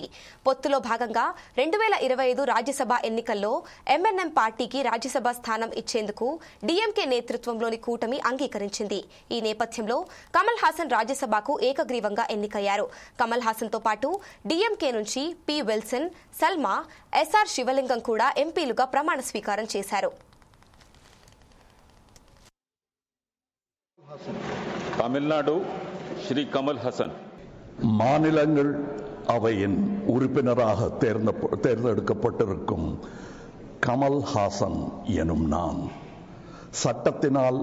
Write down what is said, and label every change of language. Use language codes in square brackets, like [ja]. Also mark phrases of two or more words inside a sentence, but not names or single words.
[te] పొత్తులో భాగంగా 2025 రాజ్యసభ ఎన్నికల్లో ఎంఎన్ఎం పార్టీకి రాజ్యసభ స్థానం ఇచ్చేందుకు డీఎంకే నేతృత్వంలోని కూటమి అంగీకరించింది. ఈ నేపథ్యంలో కమల్ హాసన్ రాజ్యసభకు ఏకగ్రీవంగా ఎన్నికయ్యారు. కమల్ హాసన్ తో పాటు డీఎంకే నుంచి పి విల్సన్, సల్మా, ఎస్ఆర్ శివలింగం కూడా ఎంపీలుగా ప్రమాణ స్వీకారం చేశారు. [ta] தமிழ்நாடு ஸ்ரீ கமல் ஹசன். மாநிலங்கள் அவையின் உறுப்பினராக தேர்ந்தெடுக்கப்பட்டிருக்கும் கமல் ஹாசன் எனும் நான் சட்டத்தினால்